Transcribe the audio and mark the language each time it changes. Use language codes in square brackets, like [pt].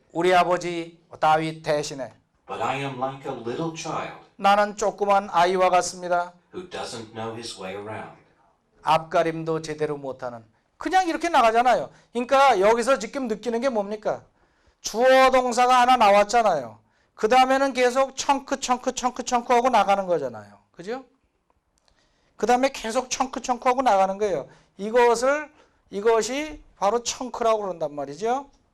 [ko] 우리 아버지 다윗 대신에 [en] But I am like a little child [ko] 나는 조그만 아이와 같습니다. [en] who doesn't know his way around. [ko] 앞가림도 제대로 못하는, 그냥 이렇게 나가잖아요. 그러니까 여기서 지금 느끼는 게 뭡니까? 주어 동사가 하나 나왔잖아요. 그 다음에는 계속 청크 하고 나가는 거잖아요. 그죠? 그 다음에 계속 청크 하고 나가는 거예요. 이것이 바로 청크라고 그런단 말이죠.